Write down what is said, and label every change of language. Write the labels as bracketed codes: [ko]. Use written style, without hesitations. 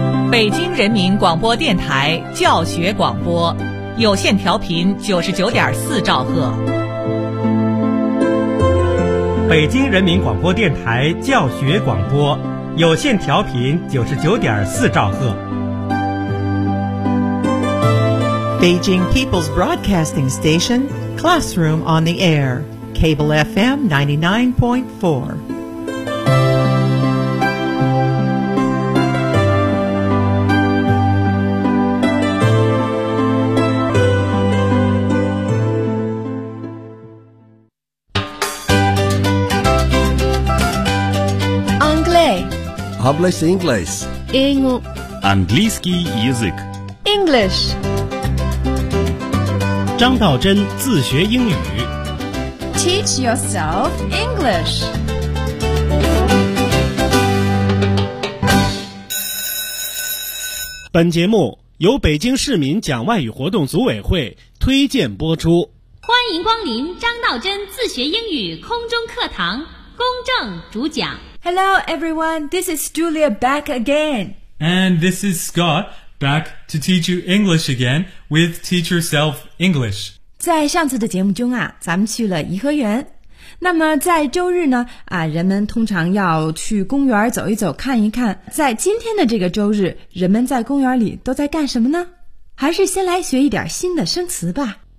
[zh] 北京人民广播电台教学广播，有线调频99.4兆赫。北京人民广播电台教学广播，有线调频99.4兆赫。 [en] Beijing People's Broadcasting Station, Classroom on the Air, Cable FM 99.4. English. English. English. [ru] Английский язык. [en] English. [zh] 张道真自学英语 [en] Teach yourself English. [zh] 本节目由北京市民讲外语活动组委会推荐播出。欢迎光临张道真自学英语空中课堂，公正主讲。 [en] Hello everyone, this is Julia back again. And this is Scott. Back to teach you English again with Teach Yourself English. [zh] 在上次的节目中啊，咱们去了颐和园。那么在周日呢，啊，人们通常要去公园走一走，看一看。在今天的这个周日，人们在公园里都在干什么呢？还是先来学一点新的生词吧。